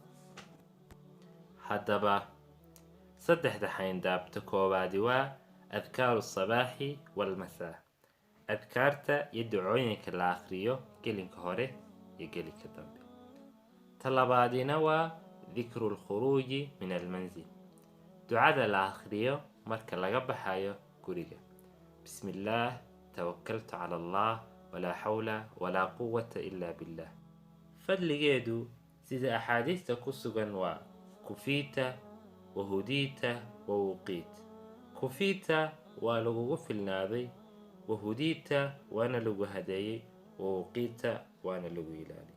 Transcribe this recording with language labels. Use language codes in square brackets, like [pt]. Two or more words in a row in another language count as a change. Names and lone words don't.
[so] Haddaba 3 xayndaabta koowaadi waa [ar] أذكار الصباح والمساء, [so] adkaarta iyo ducooyinka la akhriyo gelinka hore iyo gelinka dambe. Ta labaadina waa [ar] ذكر الخروج من المنزل، [so] ducada la akhriyo marka laga baxayo guriga. [ar] بسم الله توكلت على الله ولا حول ولا قوة إلا بالله. [so] fadligeedu sida axaadiista ku sugan waa [ar] كفيت وهديت ووقيت. [so] Kufiita waa lagugu filnaaday, wahudiita waana lagu hadeeyey, wawuqiita waana lagu ilaaliyey.